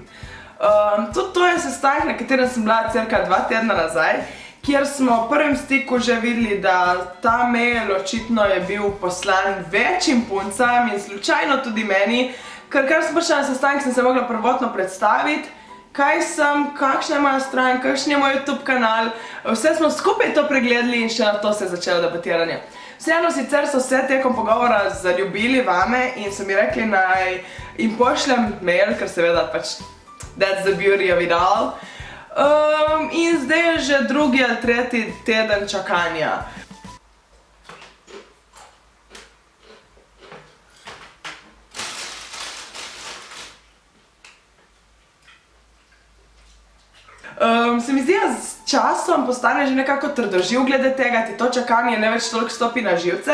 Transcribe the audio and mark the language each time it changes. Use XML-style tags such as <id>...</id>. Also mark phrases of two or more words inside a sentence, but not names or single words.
<sl>Tudi to je sestanek, na katerem sem bila cirka 2 tedna nazaj, kjer smo v prvem stiku že videli, da ta mail očitno je bil poslan večjim puncam in slučajno tudi meni, ker kar sem prišla na sestanek, sem se mogla prvotno predstaviti, kaj sem, kakšna je moja stran, kakšen je moj YouTube kanal, vse smo skupaj to pregledali in še na to se je začelo debatiranje. Vseeno sicer so se tekom pogovora zaljubili vame in so mi rekli, naj jim pošljem mail, ker seveda pač</sl> <en>that's the beauty of it all.</en> <sl>In zdaj je že 2. ali 3. teden čakanja. Se mi zdi, da s časom postane že nekako trdoživ glede tega, ti to čakanje ne več toliko stopi na živce,</sl>